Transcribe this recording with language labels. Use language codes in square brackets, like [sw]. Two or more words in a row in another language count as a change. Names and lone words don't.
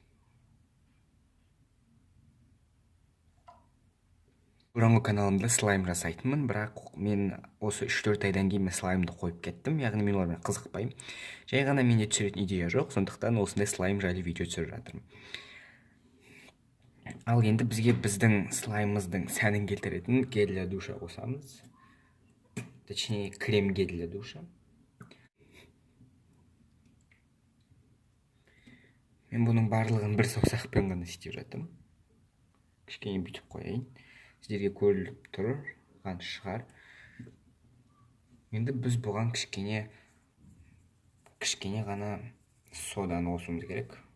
[kk] Бұрынғы каналымда слайм жасайтынмын, бірақ мен осы 3-4 айдан кейін слаймды қойып кеттім, яғни мен олармен қызықпаймын. Жай ғана менде түсіретін идея жоқ, сондықтан осындай слайм жайлы видео түсіріп жатырмын. Ал енді бізге біздің слаймымыздың сәнін келтіретін [ru] гель для душа [kk] қосамыз. [ru] Точнее, крем гель для душа. [kk] Мен бұның барлығын бір саусақпен ғана істеп жатырмын. Кішкене бүйтіп қояйын. Сіздерге көріліп тұрған шығар. Енді біз бұған кішкене ғана соданы қосуымыз керек.